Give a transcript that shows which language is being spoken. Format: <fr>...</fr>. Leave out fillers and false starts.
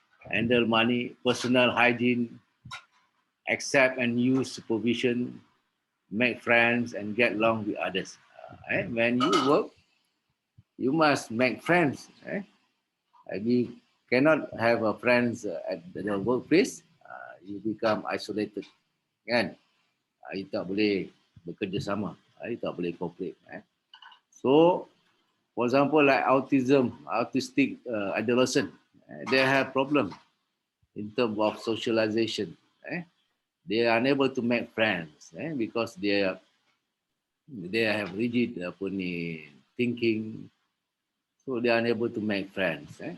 <en>Handle money, personal hygiene, accept and use supervision, make friends and get along with others. When you work, you must make friends. You cannot have a friends at the workplace. You become isolated.</en> <ms>Kan? You tak boleh bekerja sama. You tak boleh cooperate.</ms> <en>So, for example, like autistic adolescent, they have problem in terms of socialization. They are unable to make friends because they have rigid thinking, so they are unable to make friends.</en>